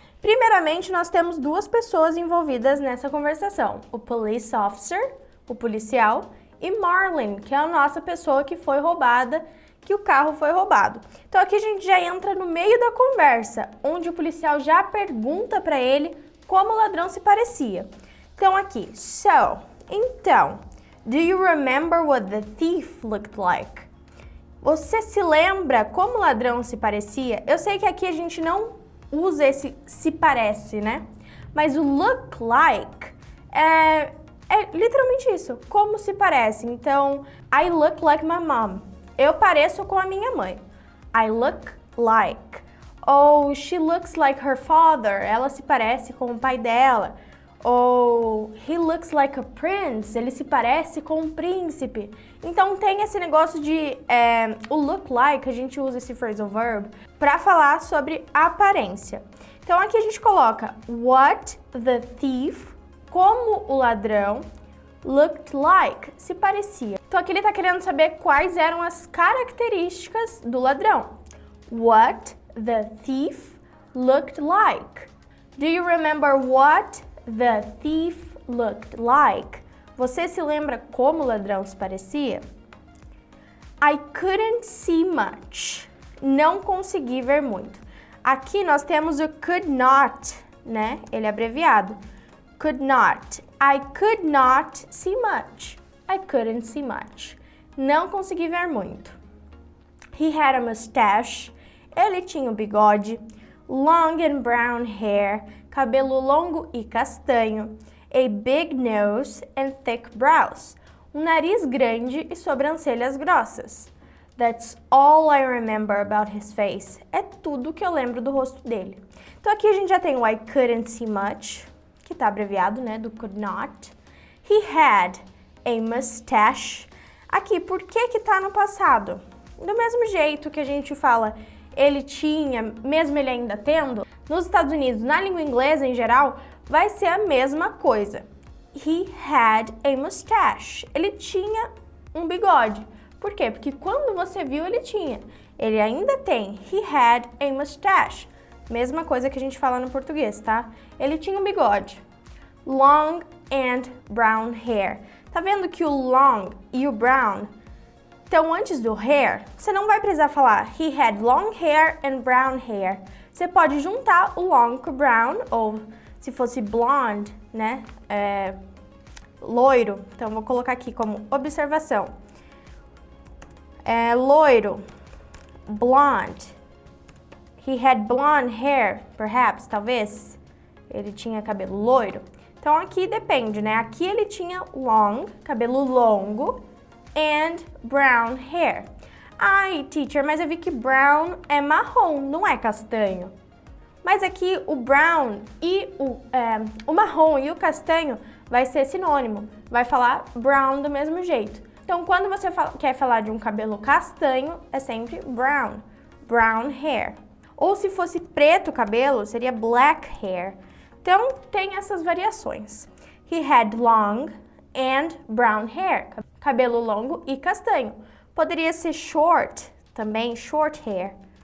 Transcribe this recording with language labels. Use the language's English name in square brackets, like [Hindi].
[Portuguese] Primeiramente, nós temos duas pessoas envolvidas nessa conversação. O police officer, o policial, e Marlene, que é a nossa pessoa que foi roubada, que o carro foi roubado. Então aqui a gente já entra no meio da conversa, onde o policial já pergunta para ele como o ladrão se parecia. Então aqui, então, [English] do you remember what the thief looked like? [Portuguese] Você se lembra como o ladrão se parecia? Eu sei que aqui a gente não usa esse se parece, né? Mas o look like é literalmente isso, como se parece. Então, [English] I look like my mom. [Portuguese] Eu pareço com a minha mãe. [English] I look like. Ou she looks like her father. [Portuguese] Ela se parece com o pai dela. Ou [English] he looks like a prince, [Portuguese] ele se parece com um príncipe. Então tem esse negócio de o look like, a gente usa esse phrasal verb para falar sobre a aparência. Então aqui a gente coloca [English] what the thief, [Portuguese] como o ladrão, looked like, se parecia. Então aqui ele está querendo saber quais eram as características do ladrão. [English] What the thief looked like. Do you remember what the thief looked like? [Portuguese] Você se lembra como o ladrão se parecia? [English] I couldn't see much. [Portuguese] Não consegui ver muito. Aqui nós temos o could not, né? Ele é abreviado. [English] Could not. I could not see much. I couldn't see much. [Portuguese] Não consegui ver muito. [English] He had a mustache. [Portuguese] Ele tinha um bigode. [English] Long and brown hair, [Portuguese] cabelo longo e castanho, [English] a big nose and thick brows, [Portuguese] um nariz grande e sobrancelhas grossas. [English] That's all I remember about his face. [Portuguese] É tudo que eu lembro do rosto dele. Então aqui a gente já tem o [English] I couldn't see much, [Portuguese] que está abreviado, né, do could not. [English] He had a mustache. [Portuguese] Aqui, por que que tá no passado? Do mesmo jeito que a gente fala ele tinha, mesmo ele ainda tendo, nos Estados Unidos, na língua inglesa em geral, vai ser a mesma coisa. [English] He had a mustache. [Portuguese] Ele tinha um bigode. Por quê? Porque quando você viu, ele tinha. Ele ainda tem. [English] He had a mustache. [Portuguese] Mesma coisa que a gente fala no português, tá? Ele tinha um bigode. [English] Long and brown hair. [Portuguese] Tá vendo que o long e o brown, então, antes do hair, você não vai precisar falar [English] he had long hair and brown hair. [Portuguese] Você pode juntar o long com o brown, ou se fosse blonde, né, loiro. Então, vou colocar aqui como observação. Loiro, blonde. [English] He had blonde hair, perhaps, [Portuguese] talvez. Ele tinha cabelo loiro. Então aqui depende, né? Aqui ele tinha long, cabelo longo, [English] and brown hair. [Portuguese] Ai, teacher, mas eu vi que brown é marrom, não é castanho. Mas aqui o brown e o marrom e o castanho vai ser sinônimo. Vai falar brown do mesmo jeito. Então, quando você quer falar de um cabelo castanho, é sempre brown. Brown hair. Ou se fosse preto o cabelo, seria black hair. Então, tem essas variações. [English] He had long and brown hair. [Portuguese] Cabelo longo e castanho. Poderia ser short, também, short hair.